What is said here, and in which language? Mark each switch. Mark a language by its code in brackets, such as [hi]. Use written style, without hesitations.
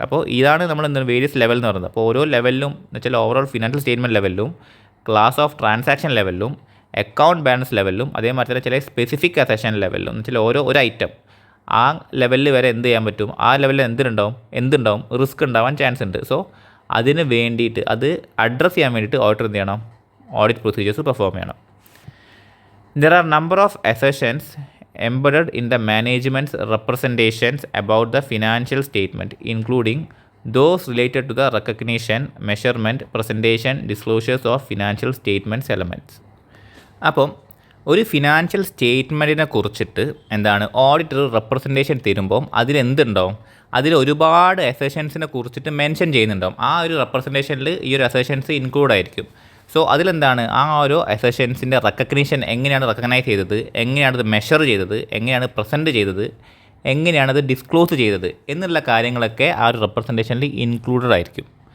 [ml] അപ്പോൾ ഇതാണ് നമ്മൾ എന്താണ് വേരിയസ് ലെവൽ എന്ന് പറയുന്നത്. അപ്പോൾ ഓരോ ലെവലിലും എന്ന് വെച്ചാൽ overall financial statement ലെവലിലും, class of transaction ലെവലിലും, account balance ലെവലിലും, അതേമാതിരി തന്നെ ചില സ്പെസിഫിക് അസഷൻ ലെവലിലും എന്ന് വെച്ചാൽ ഒരു ഐറ്റം ആ ലെവലിൽ വരെ എന്ത് ചെയ്യാൻ പറ്റും, ആ ലെവലിൽ എന്തുണ്ടാവും റിസ്ക് ഉണ്ടാവാൻ ചാൻസ് ഉണ്ട്. സോ അതിന് വേണ്ടിയിട്ട് അത് അഡ്രസ്സ് ചെയ്യാൻ വേണ്ടിയിട്ട് ഓഡിറ്റർ എന്ത് ചെയ്യണം, ഓഡിറ്റ് പ്രൊസീജിയേഴ്സ് പെർഫോം ചെയ്യണം. [en] There are number of assertions embedded in the management's representations about the financial statement, including those related to the recognition, measurement, presentation, disclosures of financial statements elements. [ml] അപ്പം ഒരു financial സ്റ്റേറ്റ്മെൻറ്റിനെ കുറിച്ചിട്ട് എന്താണ് auditor representation തരുമ്പം അതിലെന്തുണ്ടാവും, അതിൽ ഒരുപാട് അസേഷൻസിനെ കുറിച്ചിട്ട് mention ചെയ്യുന്നുണ്ടാവും. ആ ഒരു റെപ്രസെൻറ്റേഷനിൽ ഈ ഒരു അസേഷൻസ് ഇൻക്ലൂഡ് ആയിരിക്കും. സോ അതിലെന്താണ് ആ ഓരോ അസേഷൻസിൻ്റെ റെക്കഗ്നീഷൻ, എങ്ങനെയാണ് റെക്കഗ്നൈസ് ചെയ്തത്, എങ്ങനെയാണത് മെഷർ ചെയ്തത്, എങ്ങനെയാണ് പ്രസൻറ്റ് ചെയ്തത്, എങ്ങനെയാണത് ഡിസ്ക്ലോസ് ചെയ്തത് എന്നുള്ള കാര്യങ്ങളൊക്കെ ആ ഒരു റെപ്രസെൻറ്റേഷനിൽ ഇൻക്ലൂഡഡ് ആയിരിക്കും.